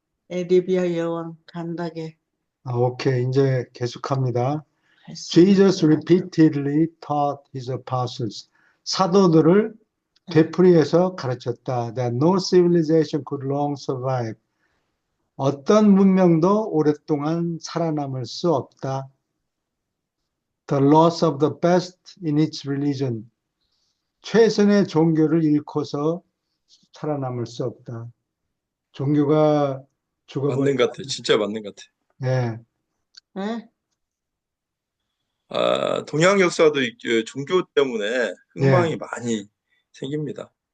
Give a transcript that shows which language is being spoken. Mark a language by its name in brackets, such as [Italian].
[Korean] 에티오피아 여왕 간다게. 오케이. 이제 계속합니다. 말씀을 [English] Jesus [Korean] 전하죠. [English] repeatedly taught his apostles. [Korean] 사도들을 되풀이해서 가르쳤다. [English] That no civilization could long survive. [Korean] 어떤 문명도 오랫동안 살아남을 수 없다. [English] The loss of the best in its religion. [Korean] 최선의 종교를 잃고서 살아남을 수 없다. 종교가 맞는 죽어버리면, 것 같아요. 진짜 맞는 것 같아요. 예, 예? 동양 역사도 종교 때문에 예, 흥망이 많이 생깁니다.